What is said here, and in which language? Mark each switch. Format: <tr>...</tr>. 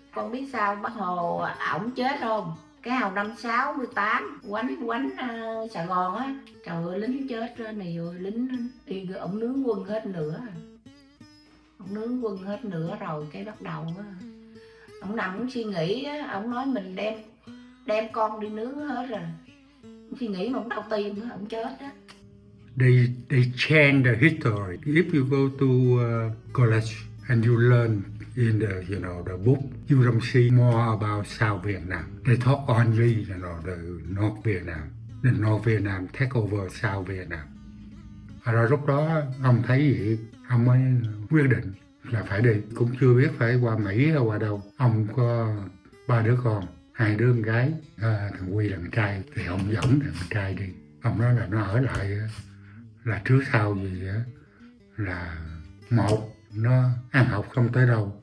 <vi>Con biết sao bác Hồ ổng chết không? Cái hồi năm 68 quánh Sài Gòn á, trời ơi lính chết rồi này, rồi lính đi ổng nướng quân hết nữa. Ổng nướng quân hết nữa rồi cái bắt đầu á, ổng nằm ổng suy nghĩ á, ổng nói mình đem con đi nướng hết rồi. Ổng suy nghĩ mà ổng đau tim á, ổng chết á.</vi> <en>They change the history. If you go to college and you learn in the book, you don't see more about South Vietnam. They talk only, the North Vietnam. The North Vietnam take over South Vietnam.</en> <vi>Rồi lúc đó ông thấy vậy, ông mới quyết định là phải đi. Cũng chưa biết phải qua Mỹ hay qua đâu. Ông có 3 đứa con, 2 đứa con gái, thằng Quy là con trai. Thì ông dẫn thằng trai đi. Ông nói là nó ở lại là trước sau gì á, là 1, nó ăn học không tới đâu.</vi>